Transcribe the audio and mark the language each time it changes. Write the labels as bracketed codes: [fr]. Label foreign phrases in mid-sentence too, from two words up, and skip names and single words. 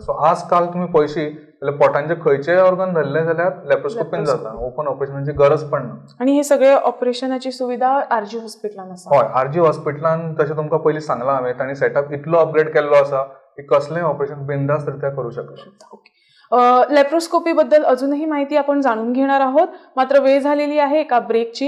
[kok] सो आजकाल तुमी पळयशी जाल्यार पोटांचे खंयचेय ऑर्गन धरले जाल्यार लॅप्रोस्कोपीन जाता. ओपन ऑपरेशनाची गरज पडना. आणि हे सगळे ऑपरेशनाची सुविधा आरजी हॉस्पिटलान आसा. हय, आरजी हॉस्पिटलान तशें तुमकां पयलीं सांगलां हांवें, तांणी सेटअप इतलो अपग्रेड केल्लो आसा की कसलेंय ऑपरेशन बिंदास्त रित्या करूं शकता. [mr] लॅप्रोस्कोपी बद्दल अजूनही माहिती आपण जाणून घेणार आहोत, मात्र वेळ झालेली आहे एका ब्रेकची.